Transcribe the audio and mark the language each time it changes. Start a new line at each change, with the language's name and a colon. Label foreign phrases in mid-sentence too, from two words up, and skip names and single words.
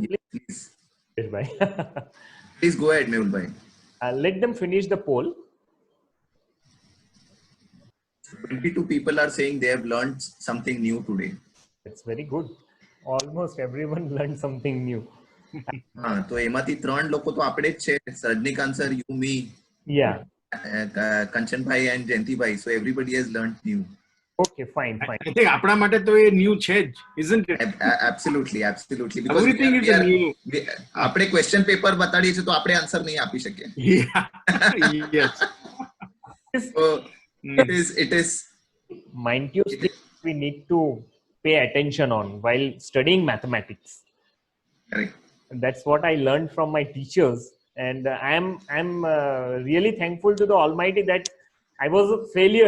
English: Please, please, bhai. please go ahead, Mehul bhai. Let them finish the poll. 22 people are saying they have learned something new today. It's very good. Almost everyone learned something new.
Gujarati: હા તો એમાંથી ત્રણ લોકો તો આપણે જ છે, રજનીકાંત સર,
English: you, me, Yeah.
Gujarati: કંચન ભાઈ and જયંતિ ભાઈ.
English: So everybody has learned new. Okay, fine. I think
Gujarati: આપણા માટે તો એ new છે જ,
English: isn't it? Absolutely. Because Everything is a new.
Gujarati: આપણે
English: question paper
Gujarati: બતાડીએ છીએ તો આપણે answer નહીં આપી શકીએ.
English: Yeah. Yes. So it is Minute things we need to pay attention on while studying mathematics. correct. That's what I learned from my teachers, and I'm really thankful to the Almighty that I was a failure.